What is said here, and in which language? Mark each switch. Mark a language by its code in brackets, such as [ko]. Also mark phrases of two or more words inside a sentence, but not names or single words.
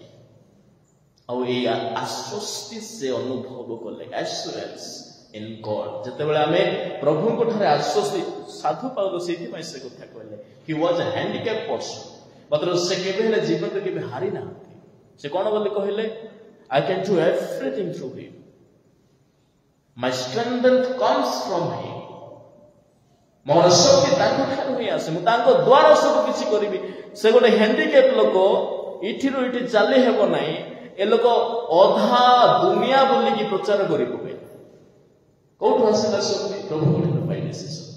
[or] ଆଉ ଏଇ ଆଶ୍ୱସ୍ତି ସେ ଅନୁଭବ କଲେ, [en] assurance in God. [or] ଯେତେବେଳେ ଆମେ ପ୍ରଭୁଙ୍କ ଠାରେ ଆଶ୍ୱସ୍ତି, ସାଧୁ ପାଉଲ ସେଇଥିପାଇଁ ସେ କଥା କହିଲେ, [en] he was a handicap person, [or] ମାତ୍ର ସେ କେବେ ହେଲେ ଜୀବନରେ କେବେ ହାରି ନାହାନ୍ତି। ସେ କଣ ବୋଲି କହିଲେ? [en] I can do everything through him. My strength comes from him. [or] ମୋର ଶକ୍ତି ତାଙ୍କ ଠାରୁ ହିଁ ଆସେ, ମୁଁ ତାଙ୍କ ଦ୍ୱାରା ସବୁ କିଛି କରିବି। ସେ ଗୋଟେ ହ୍ୟାଣ୍ଡିକ୍ୟାପ୍ ଲୋକ, ଏଠିରୁ ଏଠି ଚାଲି ହେବ ନାହିଁ। ଏ ଲୋକ ଅଧା ଦୁନିଆ ବୁଲିକି ପ୍ରଚାର କରି ପକାଏ। କୋଉଠୁ ଆସିଲା ଶକ୍ତି? ପ୍ରଭୁଙ୍କ ଠାରୁ ପାଇଲେ ସେ ଶକ୍ତି।